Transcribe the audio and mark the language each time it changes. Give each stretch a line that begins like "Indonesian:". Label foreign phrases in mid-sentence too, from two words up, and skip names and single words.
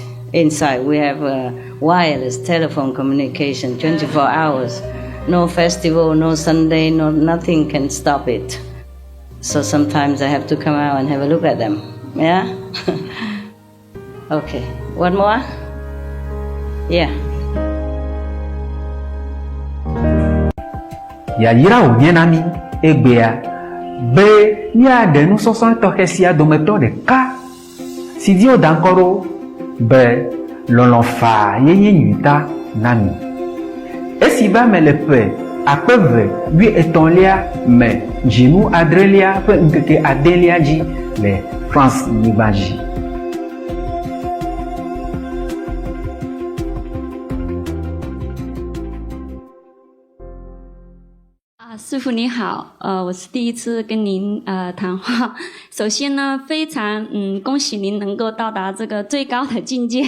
English: Inside, we have wireless telephone communication 24 hours. No festival, no Sunday, nothing can stop it. So sometimes I have to come out and have a look at them. Yeah? Okay. One more? Yeah.
Ewe: Ya yira wo nye nami egbea be nya de nusɔsɔ tɔxɛ sia dometɔ ɖeka si di woda ŋkɔ ɖo be lɔlɔ̃fa yeye nyuita na mi. Esi be ame le ƒe 2013 me dzinu adrelia ƒe ŋkeke adelia dzi le France nyigba dzi.
Chinese: 师父你好，我是第一次跟您谈话。首先呢，非常恭喜您能够到达这个最高的境界。